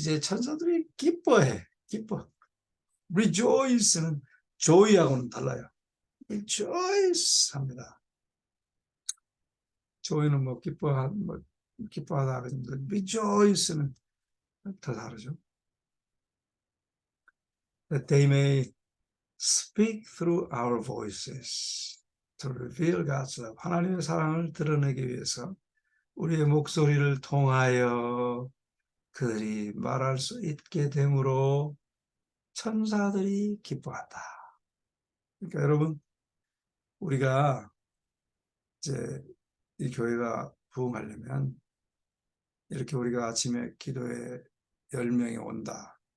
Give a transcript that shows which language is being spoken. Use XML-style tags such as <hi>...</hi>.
<ko>이제 천사들이 기뻐해. rejoice는 joy하고는 달라요. rejoice 합니다. joy는 기뻐하다 그러는데 rejoice는 더 다르죠.</ko> <en>That they may speak through our voices to reveal God's love.</en> <ko>하나님의 사랑을 드러내기 위해서 우리의 목소리를 통하여 그들이 말할 수 있게 되므로 천사들이 기뻐한다. 그러니까 여러분, 우리가 이제 이 교회가 부흥하려면 이렇게 우리가 아침에 기도에 10명이 온다.</ko>